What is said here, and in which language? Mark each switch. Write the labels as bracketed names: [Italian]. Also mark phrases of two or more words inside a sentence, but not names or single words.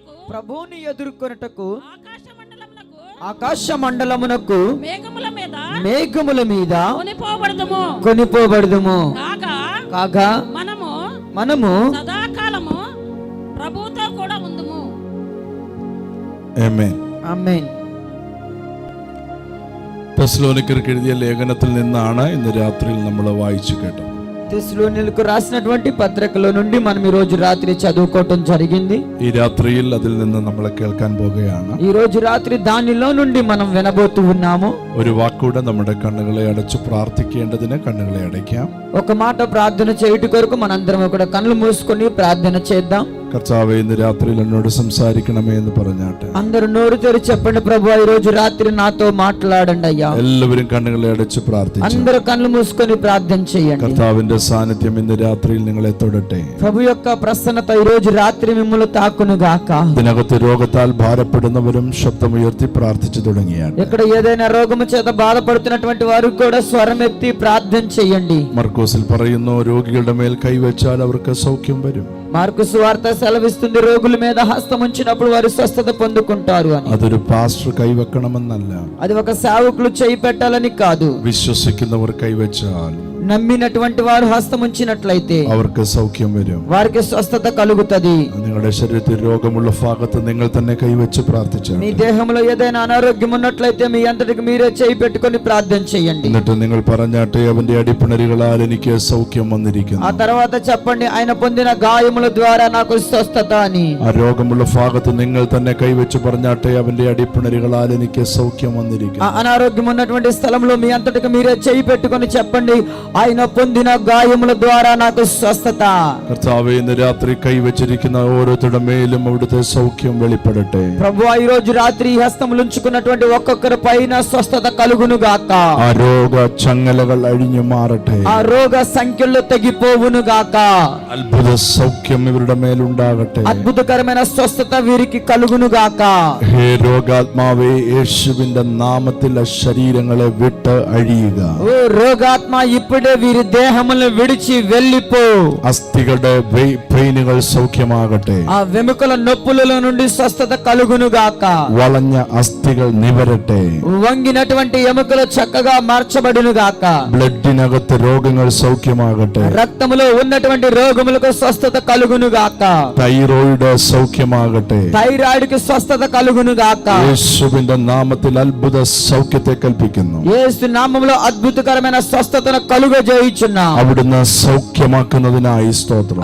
[Telugu] ప్రభువుని ఎదుర్కొనుటకు ఆకాశ మండలమునకు మేఘముల మీద కొనిపోబడదుము. కాగా మనము సదాకాలము ప్రభువుతో కూడా ఉందుము. [Malayalam] ആമേൻ. ആമേൻ. തെസ്സലോനിക്കർക്ക് എഴുതിയ ലേഖനത്തിൽ നിന്നാണ് ഇന്ന് രാത്രിയിൽ നമ്മൾ വായിച്ചു കേട്ടത്. [Telugu] తెస్సలోనికీయులకు రాసినటువంటి పత్రికలో నుండి మనం ఈ రోజు రాత్రి చదువుకోవటం జరిగింది. [Malayalam] ഈ രാത്രിയിൽ അതിൽ നിന്ന് നമ്മൾ കേൾക്കാൻ പോകുകയാണ്. [Telugu] ఈ రోజు రాత్రి దానిలో నుండి మనం వినబోతూ ఉన్నాము. [Malayalam] ഒരു വാക്കൂടെ നമ്മുടെ കണ്ണുകളെ അടച്ചു പ്രാർത്ഥിക്കേണ്ടതിന് കണ്ണുകളെ അടയ്ക്കാം. [Telugu] ఒక మాట ప్రార్థన చేయుట కొరకు మనందరం కూడా కళ్ళు మూసుకొని ప్రార్థన చేద్దాం. [Malayalam] കർത്താവേ, ഇന്ന് രാത്രിയിൽ എന്നോട് സംസാരിക്കണമേ എന്ന് പറഞ്ഞാട്ടെ. [Telugu] అందరూ నోరు తెరిచి చెప్పండి, ప్రభువా ఈ రోజు రాత్రి నాతో మాట్లాడండి అయ్యా. [Malayalam] എല്ലാവരും കണ്ണുകളെ അടച്ചു പ്രാർത്ഥിച്ചു. [Telugu] అందరూ కళ్ళు మూసుకొని ప్రార్థన చేయండి. [Malayalam] കർത്താവിന്റെ സാന്നിധ്യം ഇന്ന് രാത്രിയിൽ നിങ്ങളെ തൊടട്ടെ. [Telugu] ప్రభు యొక్క ప్రసన్నత ఈ రోజు రాత్రి మిమ్మల్ని తాకును గాక. [Malayalam] ഇതിനകത്ത് രോഗത്താൽ ഭാരപ്പെടുന്നവരും ശബ്ദമുയർത്തി പ്രാർത്ഥിച്ചു തുടങ്ങിയാണ്. [Telugu] ఇక్కడ ఏదైనా రోగము చేత బాధపడుతున్నటువంటి వారు కూడా స్వరం ఎత్తి ప్రార్థన చేయండి. [Malayalam] മർക്കോസിൽ പറയുന്നു, രോഗികളുടെ മേൽ കൈവച്ചാൽ അവർക്ക് സൗഖ്യം വരും. [Telugu] మార్కు సువార్త సెలవిస్తుంది, రోగుల మీద హస్తం ఉంచినప్పుడు వారు స్వస్థత పొందుకుంటారు అని. [Malayalam] അതൊരു പാസ്റ്റർ കൈവെക്കണമെന്നല്ല, [Telugu] అది ఒక సేవకులు చేయి పెట్టాలని కాదు. [Malayalam] വിശ്വസിക്കുന്നവർ കൈവച്ചാൽ [Telugu] నమ్మినటువంటి వారు హస్తం ఉంచినట్లయితే [Malayalam] അവർക്ക് സൗഖ്യം വരും. [Telugu] వారికి స్వస్థత కలుగుతది. [Malayalam] നിങ്ങളുടെ ശരീരത്തിൽ രോഗമുള്ള ഭാഗത്ത് നിങ്ങൾ തന്നെ കൈവച്ച് പ്രാർത്ഥിച്ചാൽ, [Telugu] మీ దేహంలో ఏదైనా అనారోగ్యం ఉన్నట్లయితే మీ అంతటికి మీరే చేయి పెట్టుకొని ప్రార్థన చేయండి. [Malayalam] എന്നിട്ട് നിങ്ങൾ പറഞ്ഞാട്ടെ, അവന്റെ അടിപ്പിണരുകളാൽ എനിക്ക് സൗഖ്യം വന്നിരിക്കുന്നു. [Telugu] ఆ తర్వాత చెప్పండి, ఆయన పొందిన గాయముల ద్వారా నాకు స్వస్థత అని. [Malayalam] ആ രോഗമുള്ള ഭാഗത്ത് നിങ്ങൾ തന്നെ കൈവച്ച് പറഞ്ഞാട്ടെ, അവന്റെ അടിപ്പിണരുകളാൽ എനിക്ക് സൗഖ്യം വന്നിരിക്കുന്നു. [Telugu] ఆ అనారోగ్యం ఉన్నటువంటి స్థలంలో మీ అంతటికి మీరే చేయి పెట్టుకొని చెప్పండి, ఆయన పొందిన గాయముల ద్వారా నాకు స్వస్థత. [Malayalam] കർത്താവേ, ഇന്ന് രാത്രി കൈവച്ചിരിക്കുന്ന ഓരോരുത്തരുടെ മേലും അവിടുത്തെ സൗഖ്യം വെളിപ്പെടട്ടെ. [Telugu] ప్రభువా ఈ రోజు రాత్రి హస్తములు ఉంచుకున్నటువంటి ఒక్కొక్కరి పైన స్వస్థత కలుగును గాక. [Malayalam] ആ രോഗ ചങ്ങലകൾ അഴിഞ്ഞു മാറട്ടെ. [Telugu] ఆ రోగ సంఖ్యలు తెగిపోవును గాక. [Malayalam] അത്ഭുത സൗഖ്യം ഇവരുടെ മേലുണ്ടാകട്ടെ. [Telugu] అద్భుతకరమైన స్వస్థత వీరికి కలుగును గాక. [Malayalam] ഹേ രോഗാത്മാവേ, യേശുവിന്റെ നാമത്തിൽ ആ ശരീരങ്ങളെ വിട്ട് അഴിയുക. [Telugu] ఓ రోగాత్మ ఇప్పుడే వీరి దేహములను విడిచి వెళ్ళిపో. [Malayalam] അസ്ഥികളുടെ പെയിനുകൾ സൗഖ്യമാകട്ടെ. [Telugu] ఆ వెముకల నొప్పుల నుండి స్వస్థత కలుగును గాక. [Malayalam] വളഞ്ഞ അസ്ഥികൾ നിവരട്ടെ. [Telugu] వంగినటువంటి ఎముకలు చక్కగా మార్చబడును గాక. [Malayalam] ബ്ലഡിനകത്ത് രോഗങ്ങൾ സൗഖ്യമാകട്ടെ. [Telugu] రక్తములో ఉన్నటువంటి రోగములకు స్వస్థత కలుగును గాక. [Malayalam] തൈറോയിഡ് സൗഖ്യമാകട്ടെ. [Telugu] థైరాయిడ్ కి స్వస్థత కలుగును గాక. [Malayalam] യേശുവിന്റെ നാമത്തിൽ അത്ഭുത സൗഖ്യത്തെ കൽപ്പിക്കുന്നു. [Telugu] యేసు నామములో అద్భుతకరమైన స్వస్థతను కలుగజేయుచున్నా. [Malayalam] അവിടുന്ന് സൗഖ്യമാക്കുന്നതിനായി സ്തോത്രം.